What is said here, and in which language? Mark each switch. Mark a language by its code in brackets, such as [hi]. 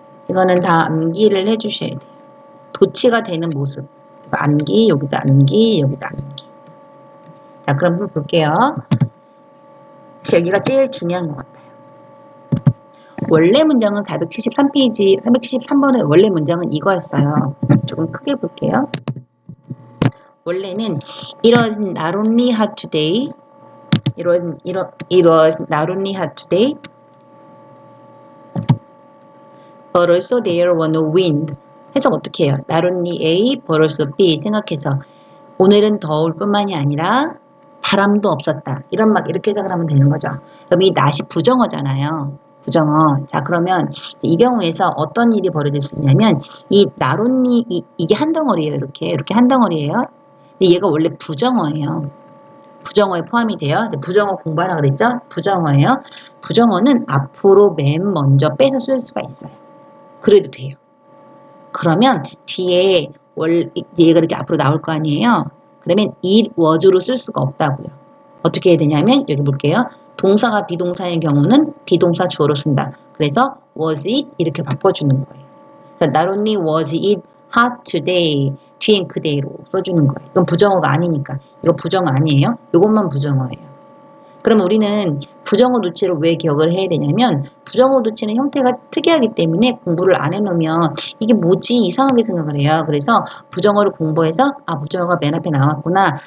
[ko] 이거는 다 암기를 해주셔야 돼요. 도치가 되는 모습. 암기, 여기다 암기, 여기다 암기. 자, 그럼 한번 볼게요. 여기가 제일 중요한 것 같아요. 원래 문장은 473페이지, 373번의 원래 문장은 이거였어요. 조금 크게 볼게요. 원래는 [en] It was not only hot today. It was not only hot today. But also there was no wind. [ko] 해석 어떻게 해요? [en] Not only A, but also B [ko] 생각해서 오늘은 더울 뿐만이 아니라 바람도 없었다. 이렇게 해석을 하면 되는 거죠. 그럼 이 not이 부정어잖아요. 부정어. 자, 그러면 이 경우에서 어떤 일이 벌어질 수 있냐면 이 not only 이게 한 덩어리예요. 이렇게 한 덩어리예요. 근데 얘가 원래 부정어예요. 부정어에 포함이 돼요. 부정어 공부하라 그랬죠? 부정어예요. 부정어는 앞으로 맨 먼저 빼서 쓸 수가 있어요. 그래도 돼요. 그러면 뒤에 얘가 이렇게 앞으로 나올 거 아니에요? 그러면 [en] it was [ko] 로 쓸 수가 없다고요. 어떻게 해야 되냐면 여기 볼게요. 동사가 비동사인 경우는 비동사 주어로 쓴다. 그래서 [en] was it [ko] 이렇게 바꿔주는 거예요. 그래서 [en] not only was it hot today [ko] 뒤엔 그대로 써주는 거예요. 이건 부정어가 아니니까. 이거 부정어 아니에요. 이것만 부정어예요. 그럼 우리는 부정어 도치를 왜 기억을 해야 되냐면 부정어 도치는 형태가 특이하기 때문에 공부를 안 해놓으면 이게 뭐지 이상하게 생각을 해요. 그래서 부정어를 공부해서 부정어가 맨 앞에 나왔구나.